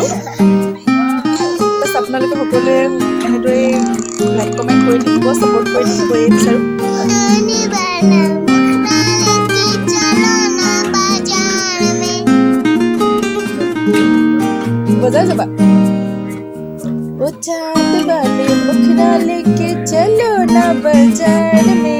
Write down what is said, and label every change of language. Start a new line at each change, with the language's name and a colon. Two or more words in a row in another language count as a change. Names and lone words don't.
Assamese: বাছ আপোনালোকে সকলোৱে এনেদৰে লাইক কমেণ্ট কৰি থাকিব, ছাপোৰ্ট কৰি থাকিব, এই বিচাৰোঁ। বজাই যাবা।
Hindi: वो चांद वाले मुखड़ा लेके चलो ना बाजार में।